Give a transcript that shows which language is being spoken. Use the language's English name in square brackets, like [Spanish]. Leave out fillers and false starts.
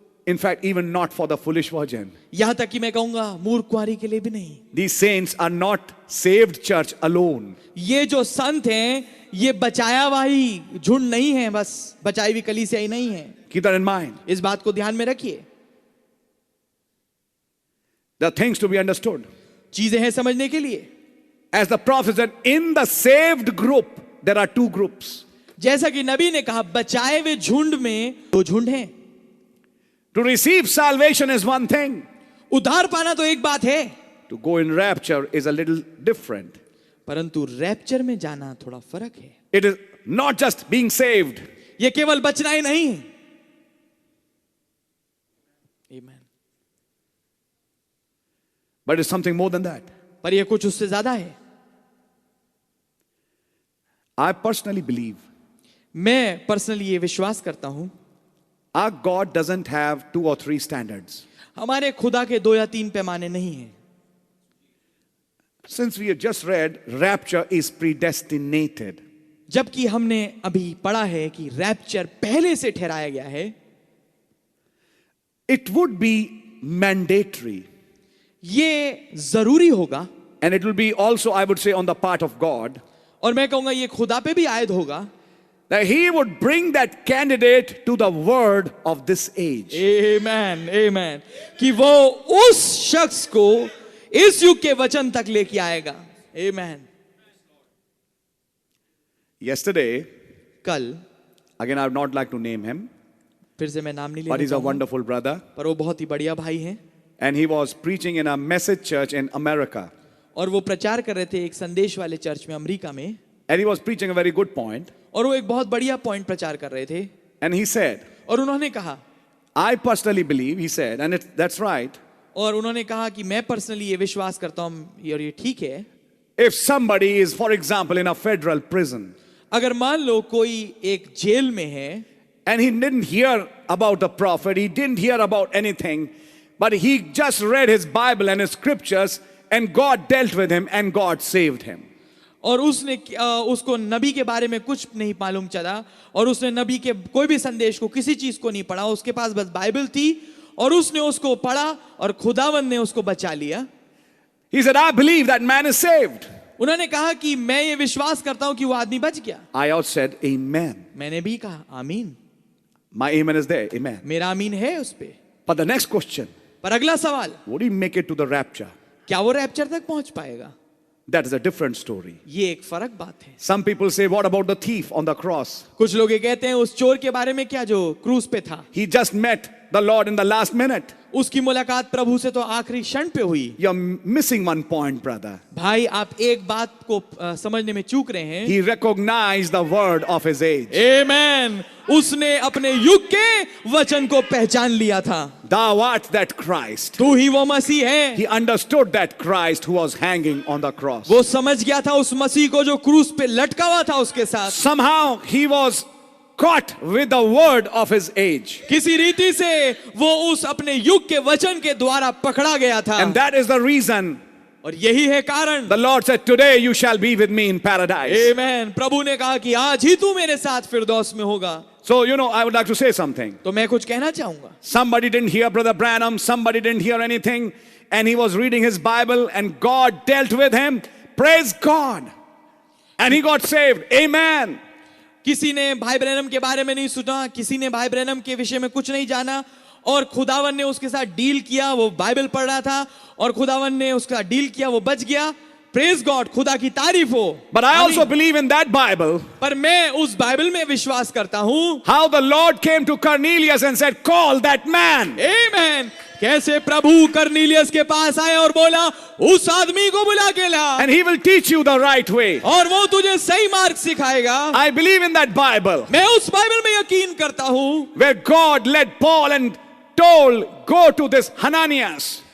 [English] In fact, even not for the foolish virgin. [Hindi] यहां तक कि मैं कहूंगा मूर्ख कुंवारी के लिए भी नहीं. [English] These saints are not saved church alone. [Hindi] ये जो संत हैं ये बचाया हुआ ही झुंड नहीं है, बस बचाई हुई कलीसिया ही नहीं है. [English] Keep that in mind. [Hindi] इस बात को ध्यान में रखिए. [English] There are things to be understood. [Hindi] चीजें हैं समझने के लिए. [English] As the prophet said, in the saved group, there are two groups. [Hindi] जैसा कि नबी ने कहा, बचाए हुए झुंड में दो झुंड हैं. [English] To receive salvation is one thing. [Hindi] उद्धार पाना तो एक बात है, [English] To go in rapture is a little different. [Hindi] परंतु रैप्चर में जाना थोड़ा फर्क है. [English] It is not just being saved. [Hindi] ये केवल बचना ही नहीं है. [English] Amen. But it's something more than that. [Hindi] पर ये कुछ उससे ज्यादा है. [English] I personally believe [Hindi] मैं पर्सनली ये विश्वास करता हूं, [English] our God doesn't have 2 or 3 standards. [Hindi] हमारे खुदा के 2 या 3 पैमाने नहीं हैं. [English] Since we have just read, rapture is predestinated. [Hindi] जबकि हमने अभी पढ़ा है कि रैप्चर पहले से ठहराया गया है. [English] It would be mandatory. [Hindi] ये जरूरी होगा. [English] And it will be also, I would say, on the part of God, [Hindi] और मैं कहूंगा ये खुदा पे भी आयद होगा. [English] that He would bring that candidate to the word of this age. Amen, amen. [Hindi] कि वो उस शख्स को इस युग के वचन तक लेके आएगा. [English] Amen. Yesterday, [Hindi] कल, [English] again, I would not like to name him, [Hindi] फिर से मैं नाम नहीं [English] but [Hindi] लेना [English] he's a [Hindi] चाहूंगा, [English] wonderful brother. [Hindi] पर वो बहुत ही बढ़िया भाई हैं. [English] And he was preaching in a message church in America. [Hindi] और वो प्रचार कर रहे थे एक संदेश वाले चर्च में अमेरिका में. [English] And he was preaching a very good point. [Hindi] और वो एक बहुत बढ़िया पॉइंट प्रचार कर रहे थे. [English] And he said, [Hindi] और उन्होंने कहा, [English] I personally believe, he said, and that's right, [Hindi] और उन्होंने कहा कि मैं पर्सनली ये विश्वास करता हूं और ये ठीक है, [English] if somebody is, for example, in a federal prison, अगर मान लो कोई एक जेल में है and he didn't hear about the prophet, he didn't hear about anything, but he just read his Bible and his scriptures, and God dealt with him and God saved him. [Hindi] और उसको नबी के बारे में कुछ नहीं मालूम चला और उसने नबी के कोई भी संदेश को किसी चीज को नहीं पढ़ा, उसके पास बस बाइबल थी और उसने उसको पढ़ा और खुदावंद ने उसको बचा लिया। [English] He said, I believe that man is saved. [Hindi] उन्होंने कहा कि मैं ये विश्वास करता हूं कि वो आदमी बच गया। [English] I also said, Amen. [Hindi] मैंने भी कहा आमीन। [English] My amen is there. Amen. [Hindi] मेरा आमीन है उस पे। [English] But the next question, [Hindi] पर अगला सवाल, [English] would he make it to the rapture? [Hindi] क्या वो रैप्चर तक पहुंच पाएगा? [English] That is a different story. [Hindi] ये एक फर्क बात है। [English] Some people say, what about the thief on the cross? [Hindi] कुछ लोग ये कहते हैं उस चोर के बारे में क्या जो क्रूस पे था, [English] He just met the Lord in the last minute. [Hindi] उसकी मुलाकात प्रभु से तो आखिरी क्षण पे हुई। [English] You're missing one point, brother. [Hindi] भाई आप एक बात को समझने में चूक रहे हैं। [English] He recognized the word of his age. [Hindi] आमेन। उसने अपने युग के वचन को पहचान लिया था। [English] Thou art that Christ. [Hindi] तू ही वो मसीह है। [English] He understood that Christ who was hanging on the cross. [Hindi] वो समझ गया था उस मसीह को जो क्रूस पे लटका हुआ था उसके साथ। [English] Somehow he was caught with the word of his age. [Hindi] किसी रीति से वो उस अपने युग के वचन के द्वारा पकड़ा गया था। [English] And that is the reason [Hindi] और यही है कारण। [English] the Lord said, today you shall be with me in paradise. [Hindi] आमेन। प्रभु ने कहा कि आज ही तू मेरे साथ फिरदौस में होगा। [English] So, I would like to say something. [Hindi] तो मैं कुछ कहना चाहूंगा। [English] Somebody didn't hear Brother Branham, somebody didn't hear anything, and he was reading his Bible and God dealt with him. Praise God. And he got saved. Amen. [Hindi] किसी ने भाई Branham के बारे में नहीं सुना, किसी ने भाई ब्रैनम के विषय में कुछ नहीं जाना और खुदावन ने उसके साथ डील किया, वो बाइबल पढ़ रहा था और खुदावन ने उसके साथ डील किया, वो बच गया। [English] praise God, [Hindi] खुदा की तारीफ हो। [English] But I also believe in that Bible. [Hindi] पर मैं उस बाइबल में विश्वास करता हूं। [English] How the Lord came to Cornelius and said, call that man. [Hindi] आमेन। कैसे प्रभु करनीलियस के पास आए और बोला उस आदमी को बुला के ला। [English] And he will teach you the right way. [Hindi] और वो तुझे सही मार्ग सिखाएगा। [English] I believe in that Bible. [Hindi] मैं उस बाइबल में यकीन करता हूं। [English] Where God led Paul and told, go to this Hananias.